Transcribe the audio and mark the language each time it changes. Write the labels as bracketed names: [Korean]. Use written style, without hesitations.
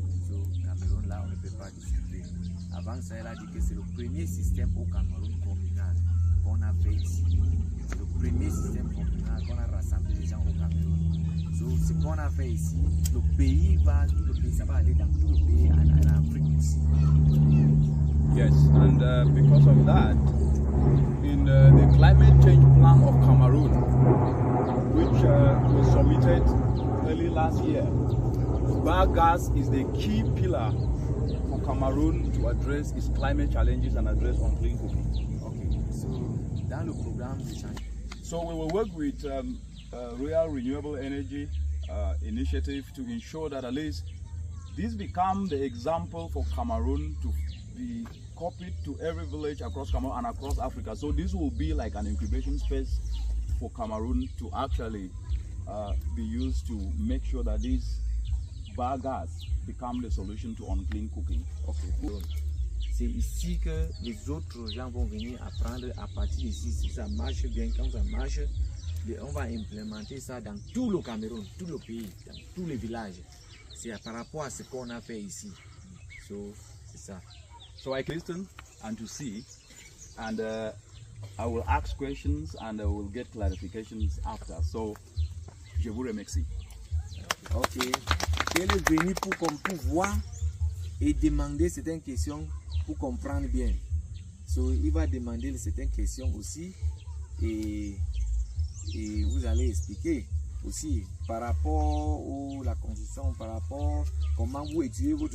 [French] So, Cameroun, là, on ne peut pas discuter. Avant ça, elle a dit que c'est le premier système au Cameroun communal qu'on a fait ici. C'est le premier système communal qu'on a rassemblé les gens au Cameroun. So, ce qu'on a fait ici, le pays va, tout le pays, ça va aller dans tout le pays en Afrique aussi. [English] Yes, and because of that, in the climate change plan of Cameroon, which was submitted early last year, biogas is the key pillar for Cameroon to address its climate challenges and address unclean cooking. [French] Okay, so dans le programme de changement. [English] So we will work with Royal Renewable Energy Initiative to ensure that at least this become the example for Cameroon to be copied to every village across Cameroon and across Africa. So this will be like an incubation space for Cameroon to actually be used to make sure that this biogas become the solution to unclean cooking. Okay. [French] C'est ici que les autres gens vont venir apprendre à partir d'ici. Si ça marche bien, quand ça marche, on va implémenter ça dans tout le Cameroun, tout le pays, dans tous les villages. C'est par rapport à ce qu'on a fait ici. So, c'est ça. [English] So I can listen and to see, and I will ask questions and I will get clarifications after. [French] So, je vous remercie. Ok. Elle est venue pour voir et demander certaines questions pour comprendre bien. So, il va demander certaines questions aussi et vous allez expliquer aussi par rapport à la construction, par rapport à comment vous étudiez votre...